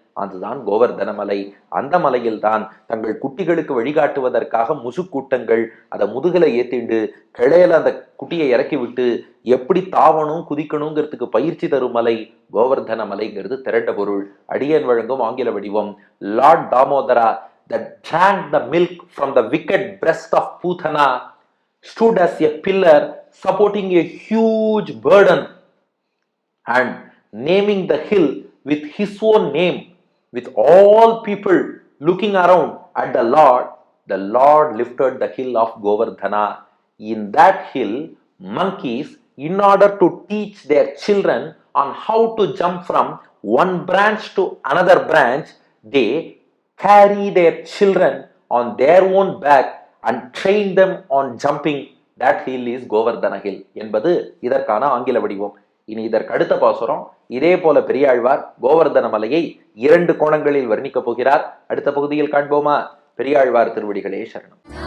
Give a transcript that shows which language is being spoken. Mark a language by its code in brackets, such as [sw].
[ta] அதுதான் கோவர்தன மலை. அந்த மலையில் தான் தங்கள் குட்டிகளுக்கு வழிகாட்டுவதற்காக முசுக்கூட்டங்கள் அதை முதுகலை ஏத்திண்டு கிளையில அந்த குட்டியை இறக்கி விட்டு எப்படி தாவணும் குதிக்கணுங்கிறதுக்கு பயிற்சி தரும் மலை கோவர்தன மலைங்கிறது திரண்ட பொருள். அடியன் வழங்கும் ஆங்கில வடிவம். [en] Lord Damodara that drank the milk from the wicked breast of Putana stood as a pillar supporting a huge burden and naming the hill with his own name, with all people looking around at the Lord lifted the hill of Govardhana. In that hill, monkeys, in order to teach their children on how to jump from one branch to another branch, they carry their children on their own back and train them on jumping. That hill is Govardhana hill [ta] என்பது இதற்கான ஆங்கில வடிவம். இனி இதற்கு அடுத்த பாசுரம். இதே போல பெரியாழ்வார் கோவர்தன மலையை 2 கோணங்களில் வர்ணிக்கப் போகிறார். அடுத்த பகுதியில் காண்போமா? பெரியாழ்வார் திருவடிகளே சரணம்.